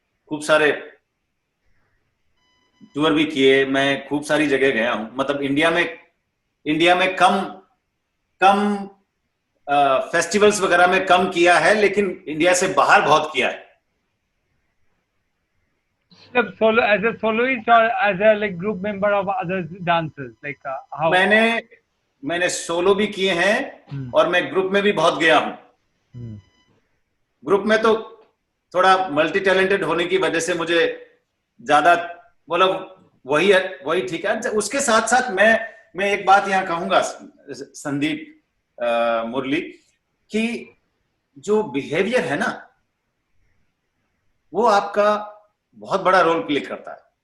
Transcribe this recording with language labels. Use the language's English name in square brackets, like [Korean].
[Hindi] खूब सारे टूर भी किए, मैं खूब सारी जगह गया हूं। मतलब इंडिया में कम कम फेस्टिवल्स वगैरह में कम किया है, लेकिन इंडिया से बाहर बहुत किया है। मतलब solo, [English] As a soloist or as a like group member of other dancers, like how? [Hindi] मैंने मैंने सोलो भी किए हैं, हम्म और मैं ग्रुप में भी बहुत गया हूं। हम्म ग्रुप में तो थोड़ा मल्टी टैलेंटेड होने की वजह से मुझे ज्यादा, मतलब वही है, वही ठीक है। उसके साथ साथ मैं एक बात यहाँ कहूंगा, संदीप, मुरली, कि जो बिहेवियर है ना, वो आपका बहुत बड़ा रोल प्ले करता